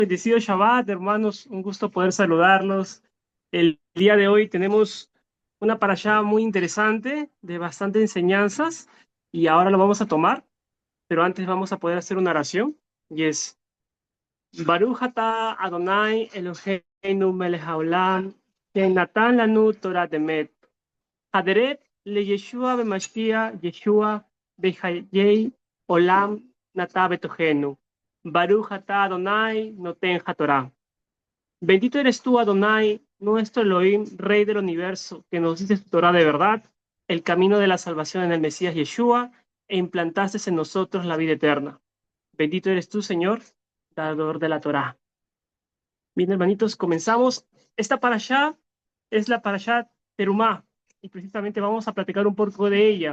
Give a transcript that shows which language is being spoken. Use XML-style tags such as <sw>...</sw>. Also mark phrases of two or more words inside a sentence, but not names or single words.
<es>Bendecido Shabbat, hermanos, un gusto poder saludarlos. El día de hoy tenemos una parashá muy interesante, de bastante enseñanzas, y ahora lo vamos a tomar, pero antes vamos a poder hacer una oración, y es</es> <he>ברוך אתה אדוני אלוהינו מלך העולם נתן לנו תורת אמת הדרך לישועה במשיח ישוע בחיי עולם נטע בתוכנו. ברוך אתה אדוני נותן התורה.</he> <es>Bendito eres tú, Adonai, nuestro Elohim, Rey del universo, que nos dices tu Torah de verdad, el camino de la salvación en el Mesías Yeshua, e implantaste en nosotros la vida eterna. Bendito eres tú, Señor, dador de la Torah. Bien, hermanitos, comenzamos. Esta parashá es la parashá Terumá, y precisamente vamos a platicar un poco de ella.</es>